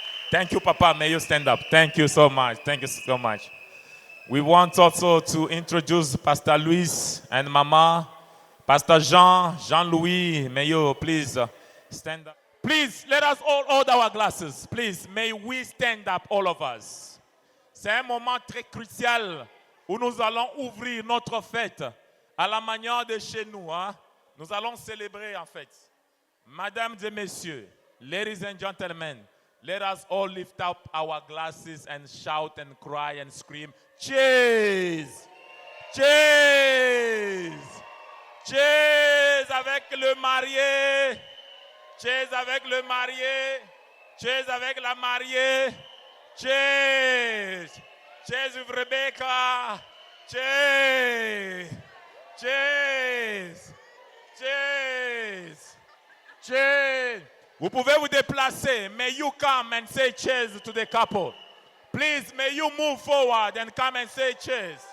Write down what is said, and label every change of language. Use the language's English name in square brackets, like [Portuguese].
[English] Thank you, Papa. May you stand up. Thank you so much. Thank you so much. We want also to introduce Pastor Luis and Mama. Pastor Jean-Louis, may you please stand up. Please, let us all hold our glasses. Please, may we stand up, all of us. [French] C'est un moment très crucial où nous allons ouvrir notre fête à la manière de chez nous. Hein? Nous allons célébrer en fait. Mesdames et messieurs, [English] ladies and gentlemen, let us all lift up our glasses and shout and cry and scream, cheers! [French] Cheers! Cheers avec le marié! Cheers avec le marié! Cheers avec la mariée! [English] Cheers! Cheers with Rebecca! Cheers! Cheers! Cheers! Cheers! [French] Vous pouvez vous déplacer. [English] May you come and say cheers to the couple. Please, may you move forward and come and say cheers.